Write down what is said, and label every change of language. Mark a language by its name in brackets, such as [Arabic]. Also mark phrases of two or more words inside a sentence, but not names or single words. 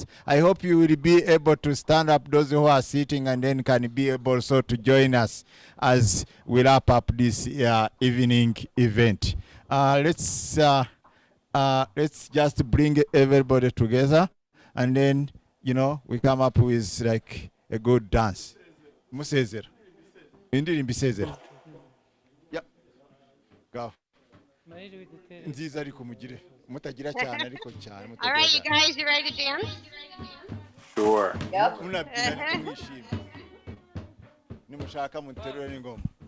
[English] I hope you will be able to stand up, those who are sitting, and then can be able so to join us as we wrap up this evening event. Let's just bring everybody together, and then we come up with like a good dance. [Kinyarwanda] Musezera. Indirimbo isezera. Yep. Go. Nziza ariko mugire. Mutagira cyane ariko cyane. [English] All right, you guys, you ready to dance? Sure. Yep. [Kinyarwanda] Munabyina ariko mwishimye. Nimushaka muterure n'ingoma.